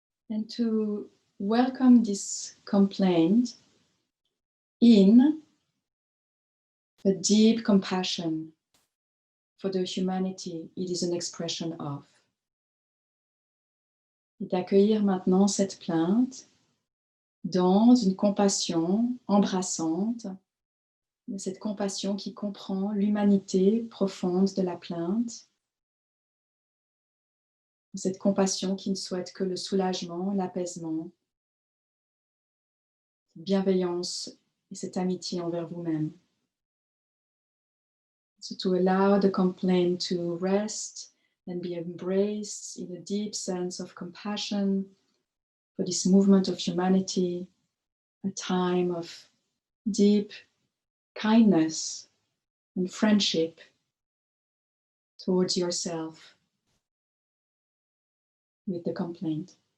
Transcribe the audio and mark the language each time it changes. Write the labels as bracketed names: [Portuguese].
[English] And to welcome this complaint in a deep compassion for the humanity it is an expression of. [French] Et d'accueillir maintenant cette plainte dans une compassion embrassante, cette compassion qui comprend l'humanité profonde de la plainte, cette compassion qui ne souhaite que le soulagement, l'apaisement, cette bienveillance et cette amitié envers vous-même. [English] So to allow the complaint to rest and be embraced in a deep sense of compassion for this movement of humanity, a time of deep kindness and friendship towards yourself with the complaint.